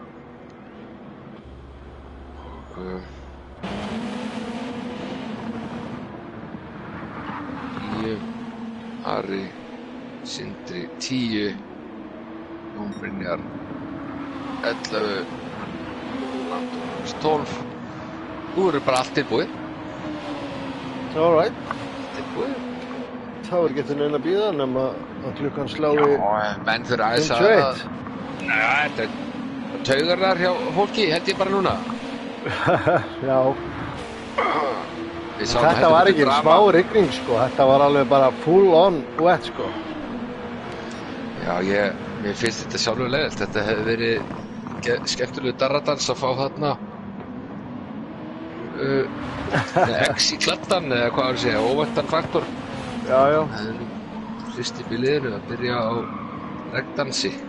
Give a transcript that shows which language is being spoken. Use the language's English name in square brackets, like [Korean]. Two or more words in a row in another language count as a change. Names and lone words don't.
[Icelandic] og 10, Ari, Sindri 10, Jón Brynjar 11, 12. Nú bara allt tilbúið. [English] All right. [Icelandic] Tilbúið. Þá ekki til neina að bíða nema að klukkan slái menn þurfa aðeins 51. Þetta taugar þar hjá fólki, held ég bara núna. Já. Þetta var ekki smá rigning, sko. Þetta var alveg bara [English] full on wet, [Icelandic] sko. Já, mér finnst þetta sjálfur leiðilt. Þetta hefði verið skemmtilegu darradans að fá þarna X í kladdan, eða hvað var að segja, óvæntan faktor. Já. Það er fyrst í liðinu að byrja á regndansi.